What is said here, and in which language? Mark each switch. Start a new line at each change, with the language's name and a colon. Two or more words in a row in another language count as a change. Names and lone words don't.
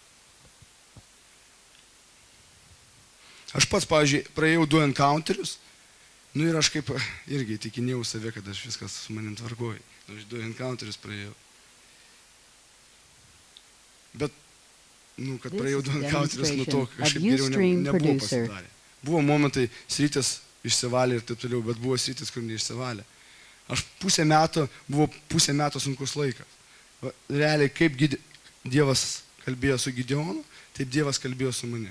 Lithuanian: Aš pats, pavyzdžiui, praėjau 2 encounterius, ir aš kaip irgi tikinėjau save, kad aš viskas su manim tvarkoju. Aš 2 encounterius praėjau. Bet, kad
English: This
Lithuanian: praėjau
English: is a
Lithuanian: 2 encounterius, nuo to
English: demonstration
Lithuanian: kažkaip
English: of
Lithuanian: geriau
English: Ustream
Lithuanian: nebuvo
English: producer.
Lithuanian: pasidarę. Buvo momentai, sritis išsivalė ir taip toliau, bet buvo sritis, kur neišsivalė. Aš pusę metų sunkus laikas. Realiai, kaip Dievas kalbėjo su Gideonu, taip Dievas kalbėjo su manim.